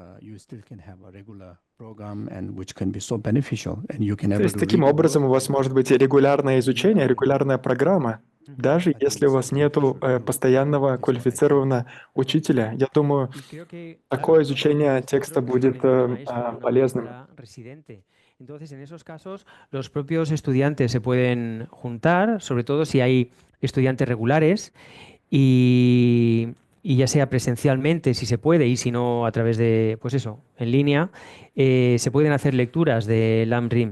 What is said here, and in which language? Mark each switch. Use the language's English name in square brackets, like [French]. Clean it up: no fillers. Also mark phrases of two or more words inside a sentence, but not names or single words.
[Russian] То есть таким образом у вас может быть регулярное изучение, регулярная программа, даже если у вас нет постоянного квалифицированного учителя. Я думаю, такое изучение текста будет полезным. [Spanish] Entonces, en esos casos, los propios estudiantes se pueden juntar, sobre todo si hay estudiantes regulares, y ya sea presencialmente, si se puede, y si no, a través de, pues eso, en línea, se pueden hacer lecturas de Lamrim.